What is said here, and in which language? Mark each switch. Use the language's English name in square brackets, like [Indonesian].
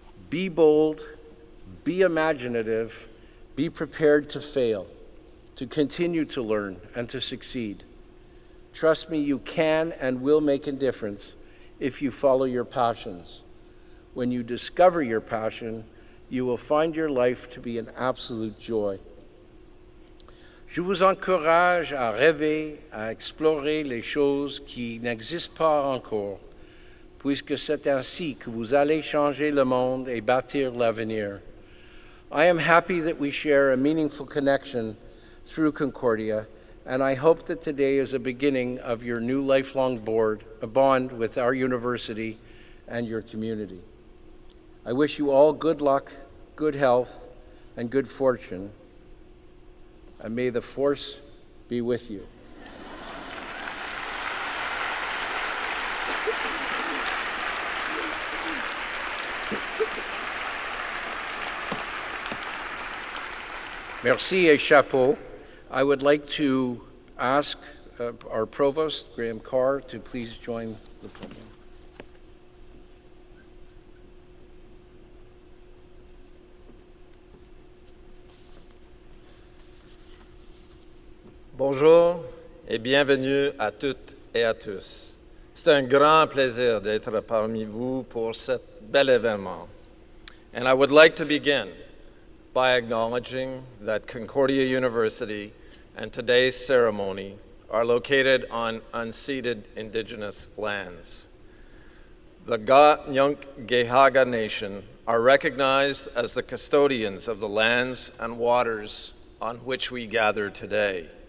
[English] Be bold, be imaginative, be prepared to fail, to continue to learn and to succeed. Trust me, you can and will make a difference if you follow your passions. When you discover your passion, you will find your life to be an absolute joy. [French] Je vous encourage à rêver, à explorer les choses qui n'existent pas encore, puisque c'est ainsi que vous allez changer le monde et bâtir l'avenir. [English] I am happy that we share a meaningful connection through Concordia, and I hope that today is a beginning of your new lifelong bond with our university and your community. I wish you all good luck, good health, and good fortune. And may the force be with you. [French] Merci et chapeau. [English] I would like to ask our Provost, Graham Carr, to please join the podium. [French] Bonjour et bienvenue à toutes et à tous. C'est un grand plaisir d'être parmi vous pour cet bel événement. [English] And I would like to begin by acknowledging that Concordia University and today's ceremony are located on unceded Indigenous lands. The Ga-Nyunk-Gehaga Nation are recognized as the custodians of the lands and waters on which we gather today.